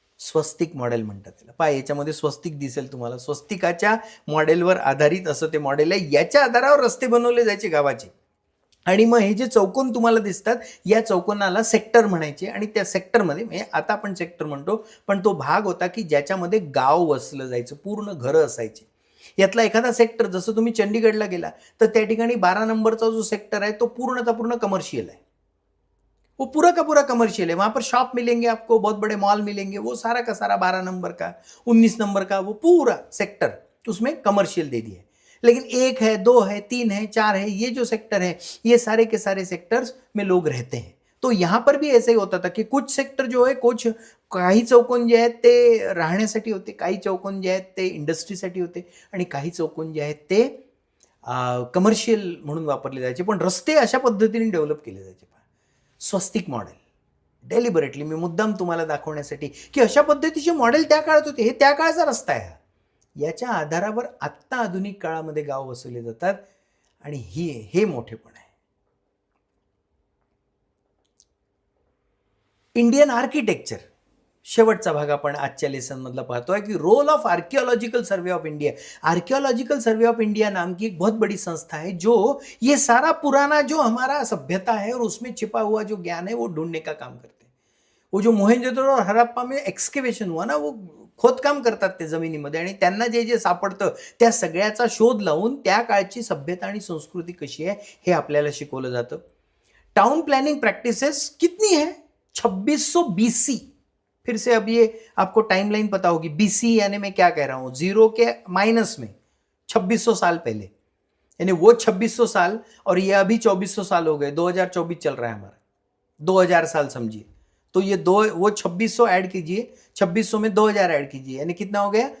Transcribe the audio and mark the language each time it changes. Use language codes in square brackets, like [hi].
[mr] स्वस्तिक model म्हणतात त्याला. पहा, याच्यामध्ये स्वस्तिक दिसेल तुम्हाला. स्वस्तिकाच्या मॉडेलवर आधारित असं ते मॉडेल आहे. याच्या आधारावर रस्ते बनवले जायचे गावाचे. आणि मग हे जे चौकोन तुम्हाला दिसतात, या चौकोनाला सेक्टर म्हणायचे आणि त्या सेक्टरमध्ये म्हणजे आता आपण सेक्टर म्हणतो, पण तो भाग होता की ज्याच्यामध्ये गाव वसलं जायचं, पूर्ण घरं असायची. यातला एखादा सेक्टर, जसं तुम्ही चंडीगडला गेला तर त्या ठिकाणी 12 नंबरचा जो सेक्टर आहे तो पूर्णचा पूर्ण कमर्शियल [hi] है, वो पूरा का पूरा कमर्शियल है, वहां पर शॉप मिलेंगे आपको, बहुत बड़े मॉल मिलेंगे, वो सारा का सारा 12 नंबर का, 19 नंबर का, वो पूरा सेक्टर उसमें कमर्शियल दे दिया है। लेकिन 1 है, 2 है, 3 है, 4 है, ये जो सेक्टर है, ये सारे के सारे सेक्टर्स में लोग रहते हैं। तो यहां पर भी ऐसे ही होता था की कुछ सेक्टर [mr] जो आहे, कुछ काही चौकोन जे आहेत ते राहण्यासाठी होते, काही चौकोन जे आहेत ते इंडस्ट्रीसाठी होते आणि काही चौकोन जे आहेत ते कमर्शियल म्हणून वापरले जायचे. पण रस्ते अशा पद्धतीने डेव्हलप केले जायचे. स्वस्तिक मॉडेल, डेलिबरेटली मी मुद्दाम तुम्हाला दाखवण्यासाठी की अशा पद्धतीचे मॉडेल त्या काळात होते. हे त्या काळाचा रस्ता आहे. याच्या आधारावर आत्ता आधुनिक काळामध्ये गाव वसवले जातात आणि हे मोठेपण आहे. इंडियन आर्किटेक्चर, शेवटचा भाग आपण आजच्या लेसन मधला पाहतोय कि role of archaeological survey of India. [hi] Archaeological survey of India नाम की एक बहुत बड़ी संस्था है जो ये सारा पुराना जो हमारा सभ्यता है और उसमें छिपा हुआ जो ज्ञान है वो ढूंढने का काम करते हैं. वो जो मोहेंजोदड़ो और हड़प्पा में एक्सकेवेशन हुआ ना, [mr] वो खोदकाम करतात ते जमिनीमध्ये आणि त्यांना जे जे सापडतं त्या सगळ्याचा शोध लावून त्या काळची सभ्यता आणि संस्कृती कशी आहे हे आपल्याला शिकवलं जातं. [hi] टाउन प्लानिंग प्रैक्टिसेस कितनी है? 2600 बीसी. फिर से अब ये आपको टाइमलाइन पता होगी. बीसी यानी मैं क्या कह रहा हूं, 0 के माइनस में 2600 साल पहले, यानी वो 2600 साल और ये अभी 2400 साल हो गए. 2024 चल रहा है हमारा, 2000 साल समझिए. तो ये वो 2600 ऐड कीजिए, 2600 में 2000 ऐड कीजिए, यानी कितना हो गया?